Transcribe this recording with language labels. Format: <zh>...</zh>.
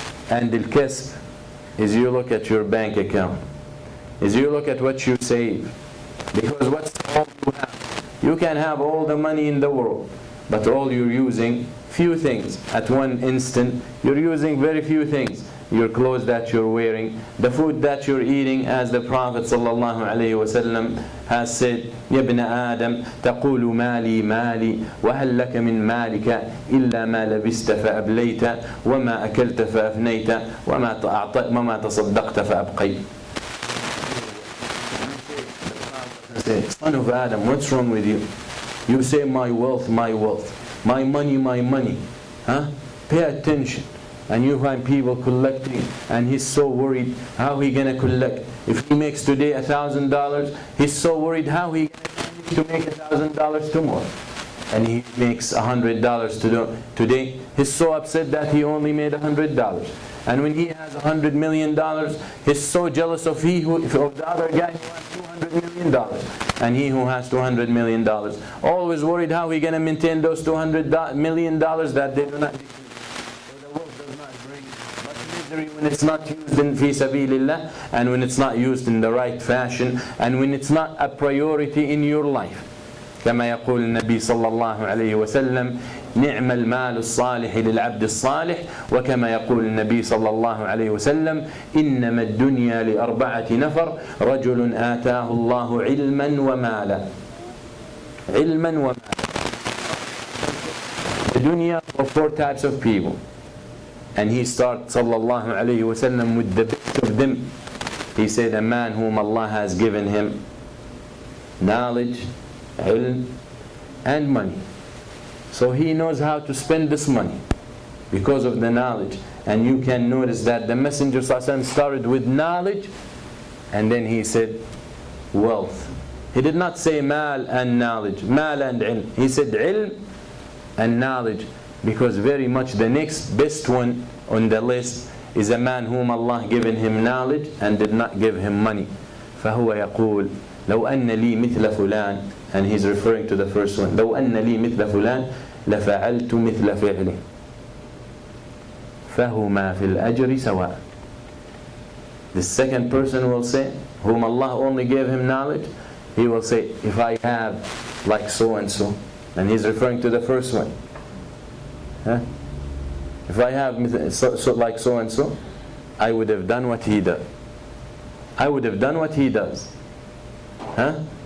<en>And al-kasb is you look at your bank account. Is you look at what you save. Because what's all you have? You can have all the money in the world, but all you're using, few things. At one instant, you're using very few things. Your clothes that you're wearing, the food that you're eating, as the Prophet ﷺ has said,</en> <ar>يَا ابْنَ آدَمْ تَقُولُ مَالِي مَالِي وَهَلْ لَكَ مِنْ مَالِكَ إِلَّا مَا لَبِسْتَ فَأَبْلَيْتَ وَمَا أَكَلْتَ فَأَفْنَيْتَ وَمَا تَصَدَّقْتَ فَأَبْقَيْتَ.</ar> <en>Son of Adam, what's wrong with you? You say my wealth, my wealth, my money, my money. Huh? Pay attention. And you find people collecting, and he's so worried how he gonna collect. If he makes today $1,000, he's so worried how he gonna make $1,000 tomorrow. And he makes $100 today, he's so upset that he only made $100. And when he has $100 million, he's so jealous of the other guy who has $200 million. And he who has $200 million, always worried how he gonna maintain those $200 million that they do not. When it's not used in fi sabilillah, and when it's not used in the right fashion, and when it's not a priority in your life.</en> <ar>كما يقول النبي صلى الله عليه وسلم نعم المال الصالح للعبد الصالح، وكما يقول النبي صلى الله عليه وسلم إنما الدنيا لأربعة نفر رجل آتاه الله علما ومالا. علما ومالا.</ar> <en>The dunya of four types of people. And he starts sallallahu alayhi wa sallam with the best of them. He said, a man whom Allah has given him knowledge, ilm, and money. So he knows how to spend this money because of the knowledge. And you can notice that the Messenger sallallahu alayhi wa sallam started with knowledge, and then he said wealth. He did not say mal and knowledge, mal and ilm. He said ilm and knowledge. Because very much the next best one on the list is a man whom Allah given him knowledge and did not give him money.</en> <ar>فهو يقول لو أن لي مثل فلان,</ar> <en>and he's referring to the first one.</en> <ar>لو أن لي مثل فلان لفعلت مثل فعله فهما في الأجر سواء.</ar> <en>The second person will say, whom Allah only gave him knowledge, he will say, if I have like so and so, and he's referring to the first one. Huh? If I have like so and so, I would have done what he does. I would have done what he does. Huh?</en>